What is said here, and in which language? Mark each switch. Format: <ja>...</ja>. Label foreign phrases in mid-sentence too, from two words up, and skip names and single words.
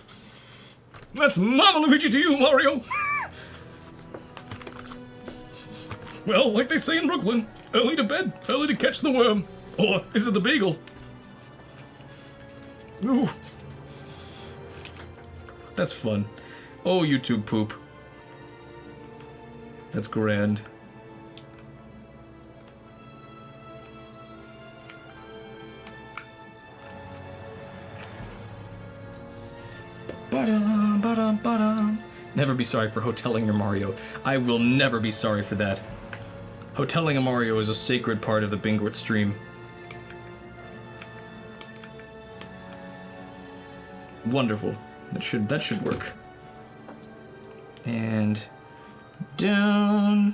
<en>That's Mama Luigi to you, Mario! Well, like they say in Brooklyn, early to bed, early to catch the worm. Or is it the beagle? Ooh. That's fun. Oh, YouTube poop. That's grand. Ba-dum, ba-dum, ba-dum. Never be sorry for hoteling your Mario. I will never be sorry for that. Hoteling a Mario is a sacred part of the Bingort stream. Wonderful. That should work. And down.</en>